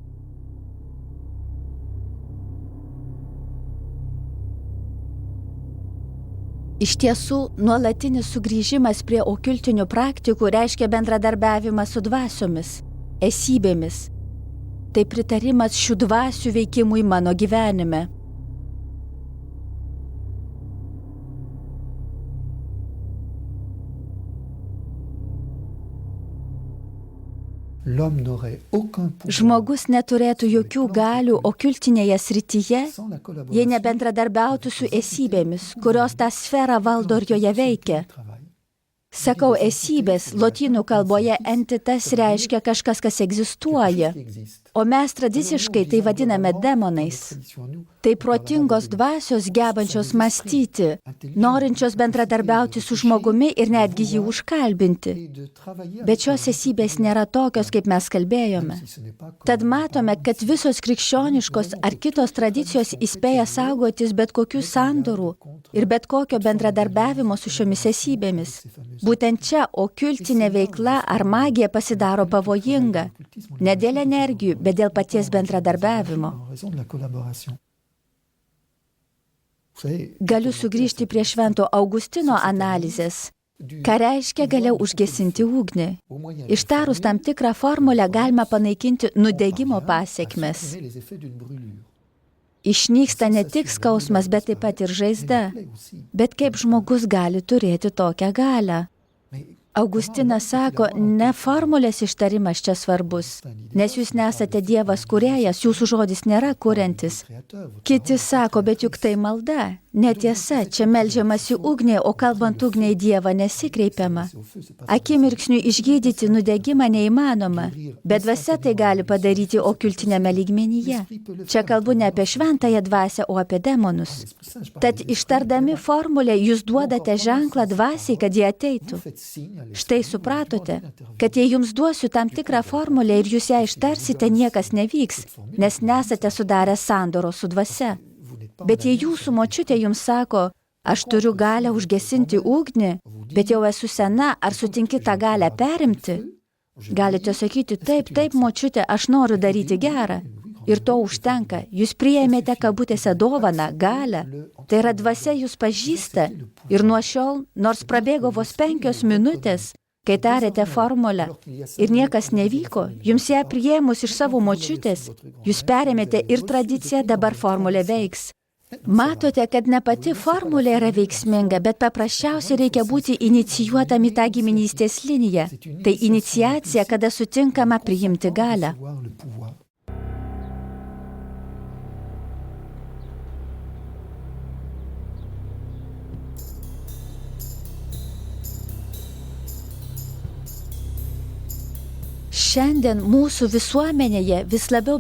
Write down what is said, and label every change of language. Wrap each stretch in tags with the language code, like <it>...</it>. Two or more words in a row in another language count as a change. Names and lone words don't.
<lt>Iš tiesų, nuolatinis sugrįžimas prie okultinių praktikų reiškia bendradarbiavimą su dvasiomis, esybėmis. Tai pritarimas šių dvasių veikimui mano gyvenime.</lt> <fr>L'homme n'aurait aucun pouvoir</fr> <lt>Žmogus neturėtų jokių galių okultinėje srityje,</lt> <fr>sans la</fr> <lt>jei</lt> <fr>collaboration</fr> <lt>nebendradarbiautų su esybėmis, kurios tą sferą valdo ir joje veikia.</lt> <fr>du travail.</fr> <lt>Sakau esybės, lotynų kalboje entitas reiškia kažkas, kas egzistuoja,</lt> <fr>Qui existe.</fr> <lt>o mes tradiciškai tai vadiname demonais.</lt> <fr>Tradition, nous,</fr> <lt>Tai protingos dvasios gebančios mąstyti, norinčios bendradarbiauti su žmogumi ir netgi jį užkalbinti.</lt> <fr>et de travailler</fr> <lt>Bet šios esybės nėra tokios, kaip mes kalbėjome.</lt> <fr>si ce n'est pas comme</fr> <lt>Tad matome, kad visos krikščioniškos ar kitos tradicijos įspėja saugotis bet kokių sandorų ir bet kokio bendradarbiavimo su šiomis esybėmis. Būtent čia okultinė veikla ar magija pasidaro pavojinga. Ne dėl energijų, bet dėl paties bendradarbiavimo.</lt> <fr>en raison de la collaboration. Vous savez,</fr> <lt>Galiu sugrįžti prie Švento Augustino analizės. Ką reiškia galia užgesinti ugnį?</lt> <fr>au moyen</fr> <lt>Ištarus tam tikrą formulę galima panaikinti nudegimo pasiekmes.</lt> <fr>supprimer les effets d'une brûlure.</fr> <lt>Išnyksta ne tik skausmas, bet taip pat ir žaizda.</lt> <fr>Plaît aussi.</fr> <lt>Bet kaip žmogus gali turėti tokią galią?</lt> <fr>Mais</fr> <lt>Augustinas sako, ne formulės ištarimas čia svarbus, nes jūs nesate Dievas kūrėjas, jūsų žodis nėra kuriantis.</lt> <fr>créateur, votre</fr> <lt>Kiti sako, bet juk tai malda. Netiesa, čia meldžiamasi ugniai, o kalbant ugniai Dievą nesikreipiama.</lt> <fr>au feu, c'est pas</fr> <lt>Akimirksniui išgydyti nudegimą neįmanoma, bet dvasia tai gali padaryti okultinėme lygmenyje. Čia kalbu ne apie šventąją dvasią, o apie demonus.</lt> <fr>l'Esprit Saint, je parle</fr> <lt>Tad</lt> <fr>des</fr> <lt>ištardami formulę jūs duodate ženklą dvasiai, kad jie ateitų.</lt> <fr>faites signe à l'esprit.</fr> <lt>Štai supratote, kad jei jums duosiu tam tikrą formulę ir jūs ją ištarsite, niekas nevyks, nes nesate sudarę sandoro su dvasia.</lt> <fr>Vous n'êtes pas</fr> <lt>Bet jei jūsų močiutė jums sako, aš turiu galę užgesinti ugnį, bet jau esu sena, ar sutinki tą galę perimti? Galite sakyti, taip, močiutė, aš noriu daryti gerą. Ir to užtenka. Jūs priėmėte kabutėse dovaną, galę. Tai yra dvasia jūs pažįsta. Ir nuo šiol, nors prabėgo vos 5 minutės, kai tarėte formulę ir niekas nevyko, jums ją priėmus iš savo močiutės, jūs perėmėte ir tradiciją, dabar formulė veiks. Matote, kad ne pati formulė yra veiksminga, bet paprasčiausiai reikia būti inicijuotam į tą giminystės liniją. Tai iniciacija, kada sutinkama priimti galę.</lt> <fr>Avoir le pouvoir.</fr> <lt>Šiandien mūsų visuomenėje vis labiau</lt>